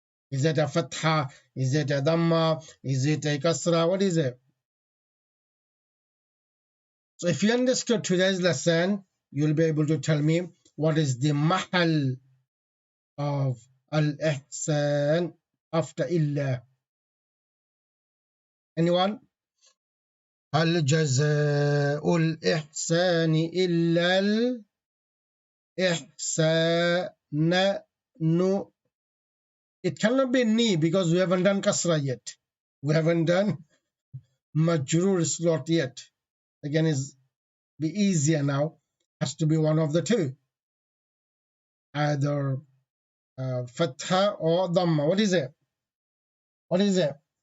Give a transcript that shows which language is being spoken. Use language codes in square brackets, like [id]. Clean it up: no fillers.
[en] Is it a fatha? Is it a dhamma? Is it a kasra? What is it? So if you understood today's lesson, you'll be able to tell me what is the mahal of al-ihsan after illa. Anyone? [ar] هل جزاء الإحسان إلا الإحسان no. [en] It cannot be ni because we haven't done kasra yet. We haven't done majrur slot yet. Again, is be easier now. Has to be one of the two, either fatha or dhamma. What is it? What is it?